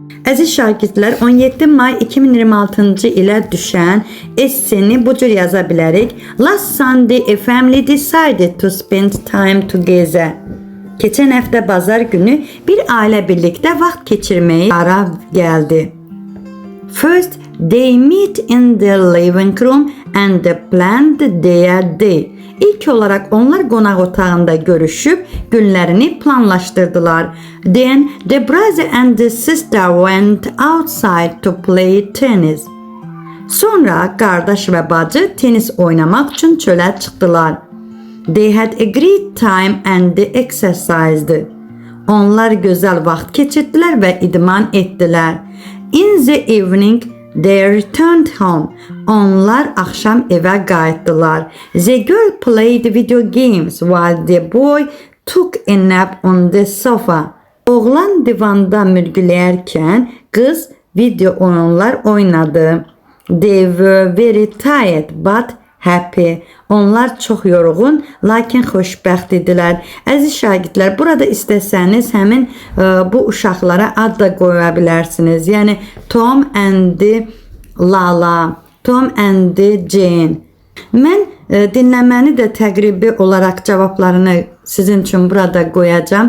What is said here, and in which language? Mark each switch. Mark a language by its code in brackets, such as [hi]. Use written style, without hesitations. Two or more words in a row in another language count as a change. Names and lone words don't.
[az] Əziz şagirdlər, 17 may 2026-cı ilə düşən esseni bu cür yaza bilərik. [en] Last Sunday a family decided to spend time together. [az] Keçən həftə bazar günü bir ailə birlikdə vaxt keçirməyə qərar gəldi. [en] First, they meet in the living room and planned their day. [az] İlk olarak onlar qonaq otağında görüşüb günlərini planlaşdırdılar. [en] Then the brother and the sister went outside to play tennis. [az] Sonra qardaş və bacı tenis oynamaq üçün çölə çıxdılar. [en] They had a great time and they exercised. [az] Onlar gözəl vaxt keçirdilər və idman etdilər. [en] In the evening, they returned home. [az] Onlar axşam evə qayıtdılar. [en] The girl played video games while the boy took a nap on the sofa. [az] Oğlan divanda mürgüləyərkən qız video oyunlar oynadı. [en] They were very tired but happy. [az] Onlar çox yorğun, lakin xoşbəxt idilər. Əziz şagirdlər, burada istəsəniz həmin bu uşaqlara ad da qoya bilərsiniz. Yəni [en] Tom and Lala, Tom and Jane. [az] Mən dinləməni də təqribi olaraq cavablarını sizin üçün burada qoyacağam.